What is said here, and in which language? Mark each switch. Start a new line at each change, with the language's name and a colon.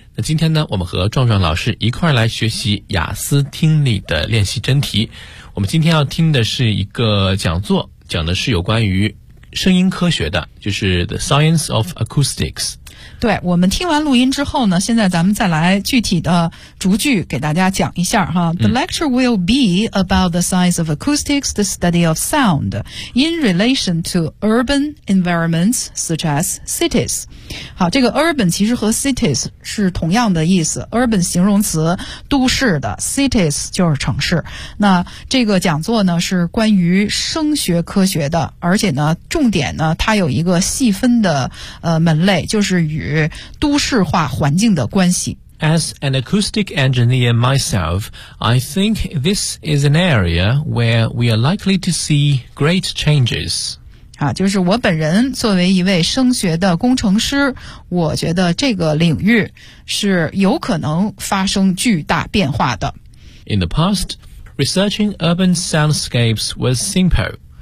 Chinese: 那今天呢，我们和壮壮老师一块来学习雅思听力的练习真题。我们今天要听的是一个讲座，讲的是有关于声音科学的，就是 The Science of Acoustics。对，我们听完录音之后呢，现在咱们再来具体的逐句给大家讲一下哈。
English: The lecture will be about the science of acoustics, the study of sound, in relation to urban environments such as cities.
Chinese: 好，这个 urban 其实和 cities 是同样的意思。 urban 形容词，都市的 ,cities 就是城市。那这个讲座呢，是关于声学科学的，而且呢，重点呢，它有一个细分的门类，就是与都市化环境的关系。
English: As an acoustic engineer myself, I think this is an area where we are likely to see great changes.
Chinese: 啊，就是我本人作为一位声学的工程师，我觉得这个领域是有可能发生巨大变化的。
English: In the past, researching urban soundscapes was simple.